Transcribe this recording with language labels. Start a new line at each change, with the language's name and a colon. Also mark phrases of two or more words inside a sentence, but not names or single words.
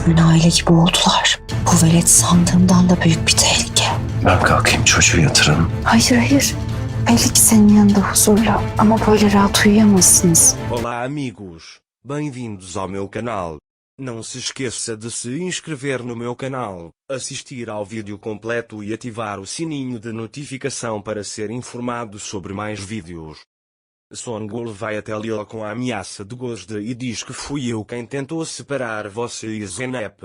Turkish: resmen aile gibi oldular. Bu velet sandığımdan da büyük bir tehlike. Ben kalkayım çocuğu yatırırım. Hayır. Belli ki senin yanında huzurlu ama böyle rahat uyuyamazsınız.
Portuguese: Olá amigos, bem-vindos ao meu canal. Não se esqueça de se inscrever no meu canal, assistir ao vídeo completo e ativar o sininho de notificação para ser informado sobre mais vídeos. Songul vai até Lil com a ameaça de Gozde e diz que fui eu quem tentou separar você e Zeynep.